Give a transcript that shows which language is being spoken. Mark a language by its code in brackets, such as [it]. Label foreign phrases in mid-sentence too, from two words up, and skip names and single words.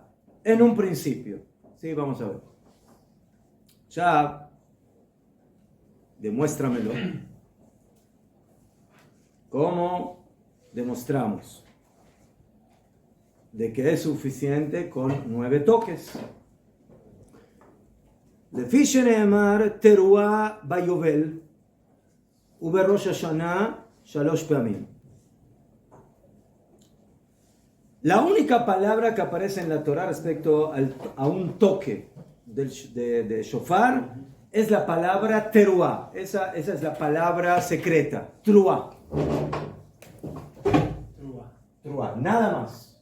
[es] En un principio. Sí, vamos a ver. Ya, demuéstramelo. ¿Cómo demostramos de que es suficiente con 9 toques? [he] לפי שנאמר תרועה ביובל ובראש השנה 3 פעמים. [es] La única palabra que aparece en la Torah respecto a un toque de shofar es la palabra teruah. Esa es la palabra secreta. Truah. Nada más.